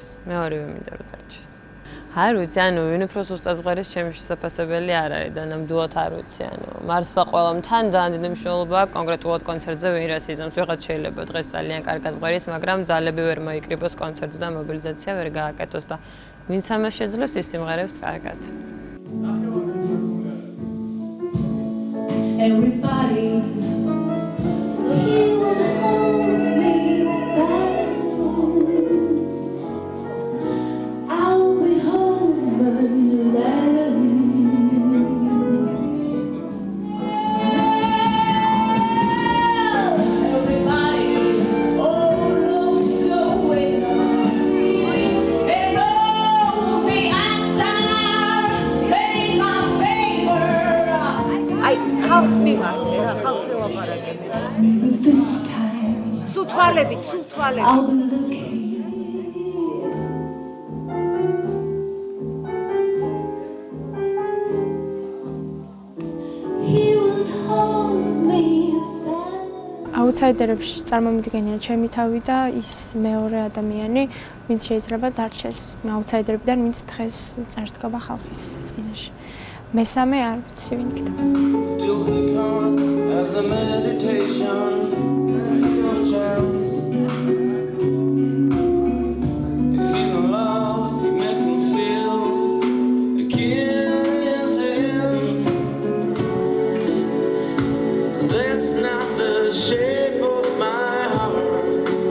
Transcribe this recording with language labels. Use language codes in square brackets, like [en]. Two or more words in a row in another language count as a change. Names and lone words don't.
[ka] მეორევე მინდა რომ დარჩეს. არ ვიცი, ანუ ვინ უფრო ზუსტად ღერის ჩემი შესაძლებელი არ არის და ნამდვილად არ ვიცი, ანუ მარსვა ყველამ თან ძალიან დიდი მნიშვნელობა აქვს კონკრეტულად კონცერტზე ვინ რას იზამს. ვიღაც შეიძლება დღეს ძალიან კარგად ღერის, მაგრამ ძალები ვერ მოიკრიბოს კონცერტზე და მობილიზაცია ვერ გააკეთოს და ვინც ამას შეძლებს ის სიმღერებს კარგად. [en] Everybody, he will hold me fast. I'll be home and then. Everybody, oh, looks so well. And all the answer in my favor. [ka] ხალხს მიმართე რა, ხალხს ელაპარაკები. სულ თვალებით. აუთსაიდერებში წარმომიდგენია ჩემი თავი და ის მეორე ადამიანი, ვინც შეიძლება დარჩეს აუთსაიდერებიდან, ვინც დღეს წარსდგება ხალხის წინაშე. მესამე არ ვიცი ვინ იქნება. [en] As a meditation, your chance. In love, you may conceal a curious hand. That's not the shape of my heart.